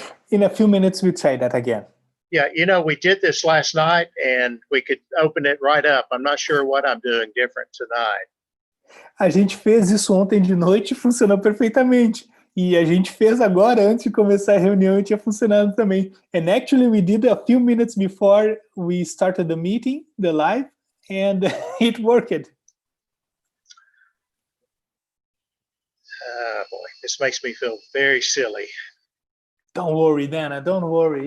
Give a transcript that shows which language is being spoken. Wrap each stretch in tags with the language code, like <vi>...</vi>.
<en>In a few minutes, we'll try that again. Yeah, you know, we did this last night and we could open it right up. I'm not sure what I'm doing different tonight.</en> <pt>A gente fez isso ontem de noite e funcionou perfeitamente. E a gente fez agora, antes de começar a reunião, e tinha funcionado também.</pt> <en>And actually, we did a few minutes before we started the meeting, the live, and it worked. Oh boy, this makes me feel very silly. Don't worry, Dana, don't worry.</en>